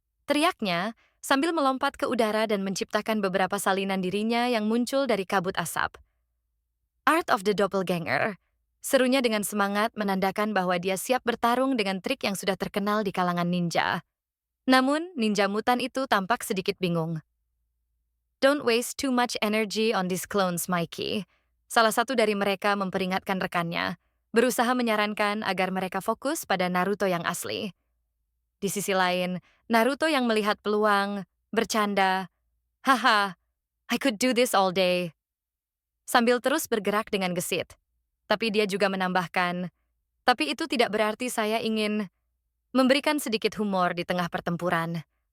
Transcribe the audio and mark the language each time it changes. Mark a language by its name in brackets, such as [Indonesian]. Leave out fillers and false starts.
[Indonesian] Teriaknya sambil melompat ke udara dan menciptakan beberapa salinan dirinya yang muncul dari kabut asap. [English] Art of the Doppelganger. [Indonesian] Serunya dengan semangat menandakan bahwa dia siap bertarung dengan trik yang sudah terkenal di kalangan ninja. Namun, ninja mutan itu tampak sedikit bingung. [English] "Don't waste too much energy on these clones, Mikey." [Indonesian] Salah satu dari mereka memperingatkan rekannya, berusaha menyarankan agar mereka fokus pada Naruto yang asli. Di sisi lain, Naruto yang melihat peluang, bercanda, [English] "Haha, I could do this all day." [Indonesian] Sambil terus bergerak dengan gesit. Tapi dia juga menambahkan, "Tapi itu tidak berarti saya ingin memberikan sedikit humor di tengah pertempuran."